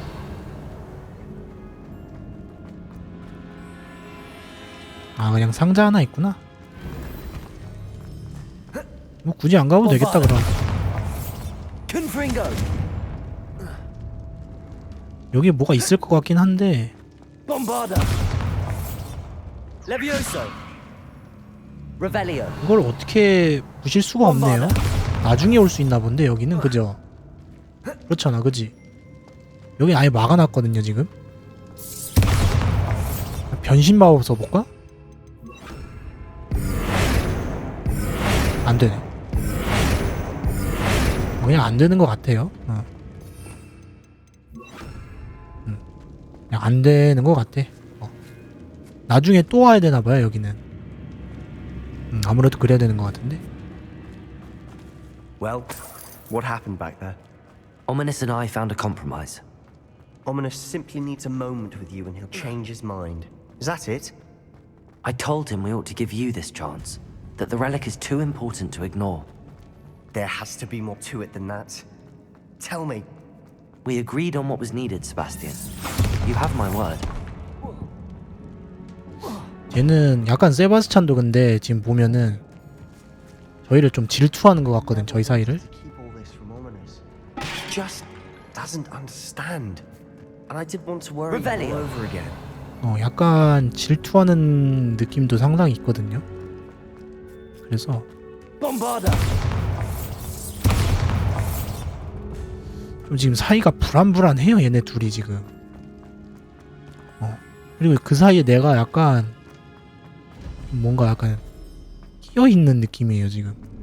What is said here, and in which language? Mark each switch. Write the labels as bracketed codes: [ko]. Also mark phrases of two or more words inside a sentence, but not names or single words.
[ko] 아 그냥 상자 하나 있구나. 뭐 굳이 안 가도 되겠다 그럼. Confringo. 여기 뭐가 있을 것 같긴 한데. Bombarda. Levioso. Revelio. 이걸 어떻게 부실 수가 없네요. 나중에 올 수 있나 본데 여기는 그죠? 그렇잖아 그지? 여기 아예 막아놨거든요 지금. 변신 마법 써볼까? 안 되네. 그냥 안 되는 것 같아요. 그냥 안 되는 것 같아. 나중에 또 와야 되나 봐요 여기는. 아무래도 그래야 되는 것 같은데. [en] Well, what happened back there? Ominous and I found a compromise. Ominous simply needs a moment with you and he'll change his mind. Is that it? I told him we ought to give you this chance, that the relic is too important to ignore. There has to be more to it than that. Tell me. We agreed on what was needed, Sebastian. You have my word. [ko] 쟤는 약간 세바스찬도 근데 지금 보면은 저희를 좀 질투하는 것 같거든 저희 사이를. [en] Keep all this from Ominous. He just doesn't understand. And I did want to worry all over again. [ko] 약간 질투하는 느낌도 상당히 있거든요. 그래서 Bombarda. 좀 지금 사이가 불안불안해요. 얘네 둘이 지금. 그리고 그 사이에 내가 약간 뭔가 약간 끼어있는 느낌이에요 지금.